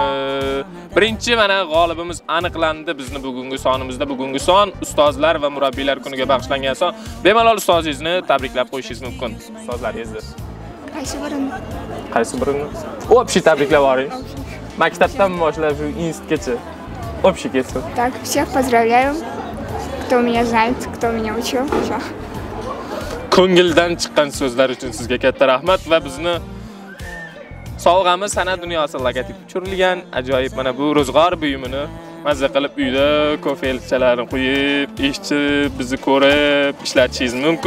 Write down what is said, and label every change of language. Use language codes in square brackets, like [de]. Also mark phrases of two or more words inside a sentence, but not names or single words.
[uz] Birinchi mana g'olibimiz aniqlandi. Bizni bugungi sonimizda bugungi son ustozlar va murabbiylar kuniga bag'ishlangan son. Bemalol ustozingizni tabriklab qo'yishingiz mumkin. Ustozlaringizni. Qaysi birini? Общий tabriklab yuboring. Maktabdan boshlab shu institutgacha. Общий ketsin. [ru] Так, всех поздравляю. Кто меня знает, кто меня учил. Всё. [uz] Ko'ngildan chiqqan so'zlar uchun sizga katta rahmat va bizni sovg'amiz san'at dunyosi logotipi tushirilgan ajoyib mana bu ro'zg'or buyumini mazza qilib uyda kofelchalarni qo'yib, eshitib, bizni ko'rib ishlatishingiz mumkin.